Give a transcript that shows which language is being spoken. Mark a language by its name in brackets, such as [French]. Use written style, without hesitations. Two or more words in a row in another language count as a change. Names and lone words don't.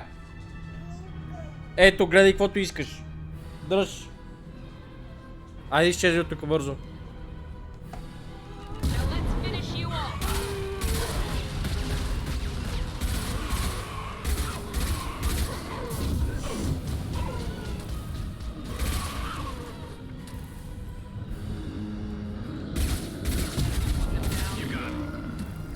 [Bulgarian] Ето, гледай каквото искаш. Дръж. Айде изчези от тук бързо. [English] Now let's finish you off. You got it.